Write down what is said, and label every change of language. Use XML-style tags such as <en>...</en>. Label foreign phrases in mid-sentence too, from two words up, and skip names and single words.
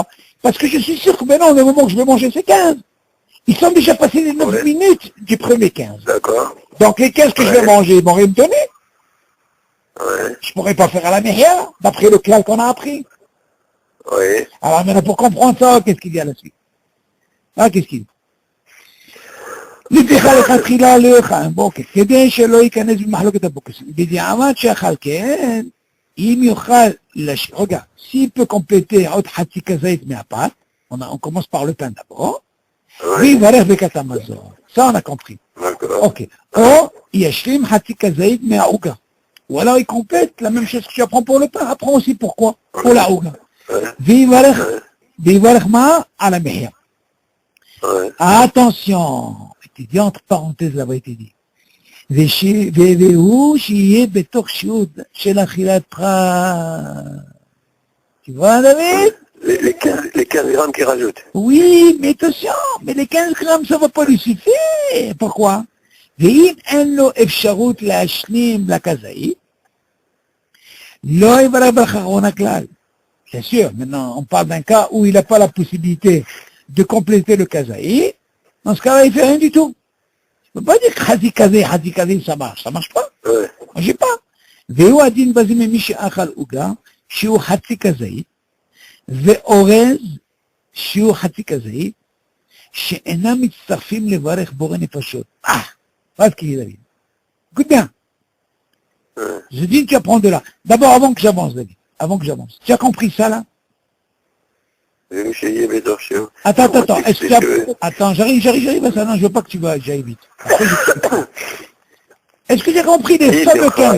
<fr>Parce que je suis sûr que maintenant, au moment où je vais manger ces 15, ils sont déjà passés les 9 minutes du premier 15. D'accord. Donc les 15 que je vais manger, ils vont rien me donner. Ouais. Je pourrais pas faire à la Mehia, d'après le clal qu'on a appris. Oui. Alors maintenant, pour comprendre ça, qu'est-ce qu'il y a à la suite? Ah, qu'est-ce qu'il dit?</fr> <he>לבדיחה לכתחילה לא יאכל בוקר, כדי שלא ייכנס במחלוקת הבוקר. בדיעבד שאכל כן, אם יאכל,</he> <fr>regarde, s'il peut compléter</fr> <he>עוד חצי כזית מהפת,</he> <fr>on commence par le pain d'abord,</fr> <he>ויברך ברכת המזון.</he> <fr>Ça on a compris. Ok.</fr> <he>או ישלים חצי כזית מהעוגה.</he> <fr>Ou alors il complète la même chose que tu apprends pour le pain, apprends aussi pourquoi, pour la עוגה.</fr> <he>ויברך מה? על המחיה.</he> <fr>Attention, tu dis entre parenthèses là-bas, il te dit.</fr> <he>והוא שיהיה בתוך שיעוד של אכילת פרס.</he> <fr>Tu vois, David? Les 15 grammes qu'ils rajoutent. Oui, mais attention, mais les 15 grammes, ça va pas lui suffire. Pourquoi?</fr> <he>ואם אין לו אפשרות להשלים לכזאית, לא יברך ברכה אחרונה כלל.</he> <fr>Bien sûr, maintenant, on parle d'un cas où il n'a pas la possibilité de compléter le kazaï. Dans ce cas-là, il ne fait rien du tout. Je ne peux pas dire que</fr> <he>חצי כזית,</he> <fr>ça marche. Ça ne marche pas. Ouais. Je ne sais pas.</fr> <he>והוא הדין בזה ממי שאכל עוגה, שהוא חצי כזאית, ואורז, שהוא חצי כזאית, שאינם מצטרפים לברך בורא נפשות.</he> <fr>Voilà ce qu'il dit, David. Écoute bien. Je dis que tu apprends de là. D'abord, avant que j'avance, David. Avant que j'avance. Tu as compris ça, là? Attends. Est-ce que tu as... Attends, j'arrive à ça. Non, je veux pas que tu j'aille vite. Après, est-ce que tu as compris les fameux 15?</fr>